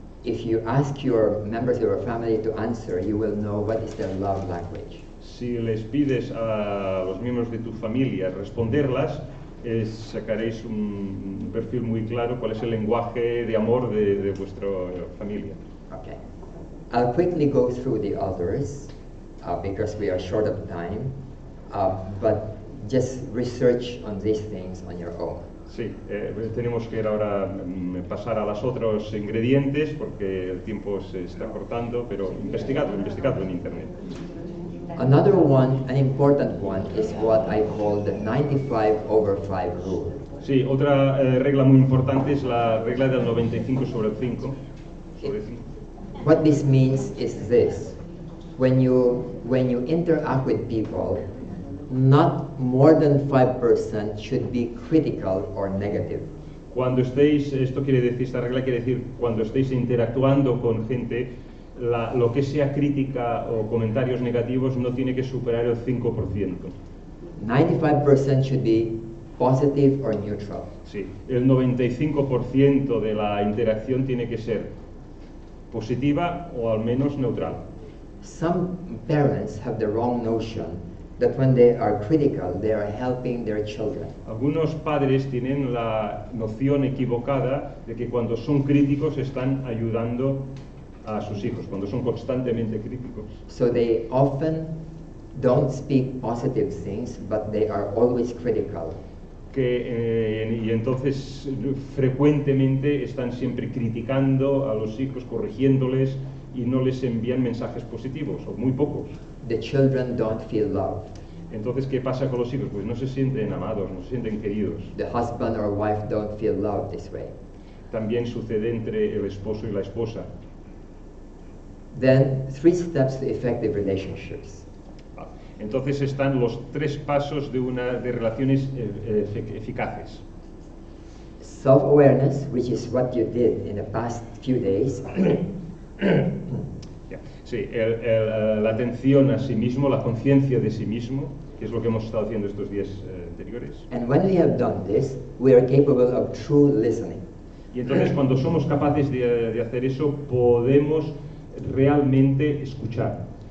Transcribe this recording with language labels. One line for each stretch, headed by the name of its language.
English: If you ask your members of your family to answer, you will know what is their love language.
Spanish: Si les pides a los miembros de tu familia responderlas, sacaréis un perfil muy claro cuál es el lenguaje de amor de vuestra familia.
English: Okay. I'll quickly go through the others because we are short of time, but just research on these things on your own.
Spanish: Sí, tenemos que ahora pasar a los otros ingredientes porque el tiempo se está cortando, pero investigadlo en internet.
English: Another one, an important one, is what I call the 95/5 rule.
Spanish: Sí, otra regla muy importante es la regla del 95 sobre 5.
English: What this means is this: when you interact with people, not more than 5% should be critical or negative.
Spanish: Cuando estéis, esto quiere decir, esta regla quiere decir, cuando estéis interactuando con gente, lo que sea crítica o comentarios negativos no tiene que superar el 5%.
English: 95% should be positive or neutral.
Spanish: Sí, el 95% de la interacción tiene que ser positiva o al menos neutral.
English: Some parents have the wrong notion that when they are critical, they are helping their children.
Spanish: Algunos padres tienen la noción equivocada de que cuando son críticos están ayudando a sus hijos, cuando son constantemente críticos.
English: So they often don't speak positive things, but they are always critical.
Spanish: Y entonces frecuentemente están siempre criticando a los hijos, corrigiéndoles y no les envían mensajes positivos, o muy pocos.
English: The children don't feel loved.
Spanish: Entonces, ¿qué pasa con los hijos? Pues no se sienten amados, no se sienten queridos.
English: The husband or wife don't feel loved this way.
Spanish: También sucede entre el esposo y la esposa.
English: Then 3 steps to effective relationships.
Spanish: Entonces están los 3 pasos de relaciones eficaces.
English: Self-awareness, which is what you did in the past few days.
Spanish: Sí, la atención a sí mismo, la conciencia de sí mismo, que es lo que hemos estado haciendo estos días anteriores.
English: And when we have done this, we are capable of true listening.
Spanish: Y entonces cuando somos capaces de hacer eso, podemos realmente escuchar.